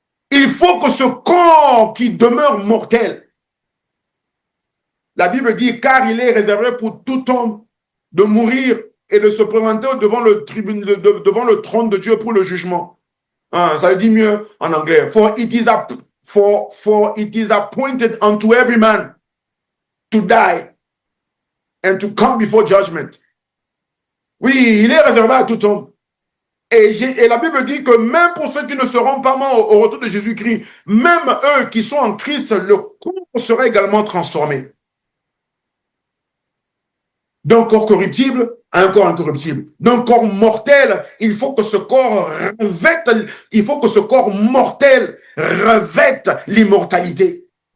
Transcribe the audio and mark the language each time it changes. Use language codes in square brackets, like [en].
[fr] Il faut que ce corps qui demeure mortel, la Bible dit, car il est réservé pour tout homme de mourir et de se présenter devant le trône de Dieu pour le jugement. Ah, ça le dit mieux en anglais. [en] For it is appointed unto every man to die and to come before judgment. [fr] Oui, il est réservé à tout homme. Et la Bible dit que même pour ceux qui ne seront pas morts au retour de Jésus-Christ, même eux qui sont en Christ, le corps sera également transformé. D'un corps corruptible à un corps incorruptible. D'un corps mortel, il faut que ce corps revête, il faut que ce corps mortel revête l'immortalité.